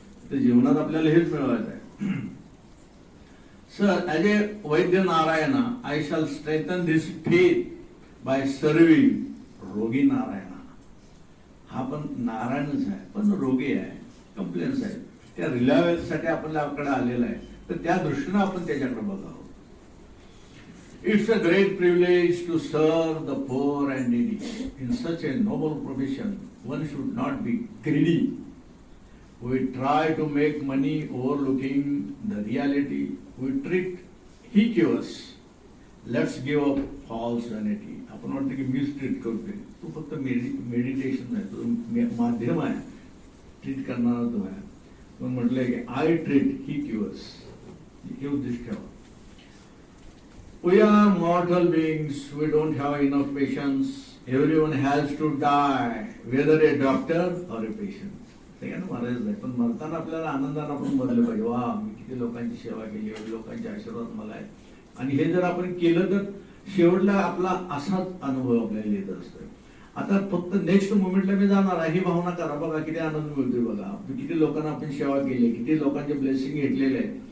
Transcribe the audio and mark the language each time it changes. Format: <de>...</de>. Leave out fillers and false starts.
<mr>तर जीवनात आपल्याला हेच मिळवायचं आहे.</mr> <en>Sir, as a vaidya Narayana I shall strengthen this faith by serving rogi Narayana.</en> <mr>हा पण नारायणच आहे, पण रोगी आहे, कंप्लेंट्स आहेत. त्या रिलायबलसाठी आपल्याकडे आलेला आहे. तर त्या दृष्टीनं आपण त्याच्याकडे बघावं.</mr> <en>It's a great privilege to serve the poor and needy. In such a noble profession, one should not be greedy. We try to make money overlooking the reality. We treat he cures. Let's give up false vanity.</en> <mr>आपण वाटतं की मीच treat करतोय. तू फक्त meditation आहे, तुझं माध्यम आहे, ट्रीट करणारा तो आहे. पण म्हटलंय की</mr> <en>I treat he cures.</en> <mr>हे उद्दिष्ट ठेवा.</mr> <en>We are mortal beings. We don't have enough patience. Everyone has to die, whether a doctor or a patient.</en> <mr>सगळ्यांना मरायचं आहे, पण मरताना आपल्याला आनंदाने आपण मरलं पाहिजे. वा, मी किती लोकांची सेवा केली, एवढे लोकांचे आशीर्वाद मला आहे. आणि हे जर आपण केलं तर शेवटला आपला असाच अनुभव आपल्याला येत असतो. आता फक्त नेक्स्ट मुमेंटला मी जाणार आहे ही भावना करा. बघा किती आनंद मिळतोय, बघा किती लोकांना आपण सेवा केली, किती लोकांचे ब्लेसिंग घेतलेले आहे.</mr>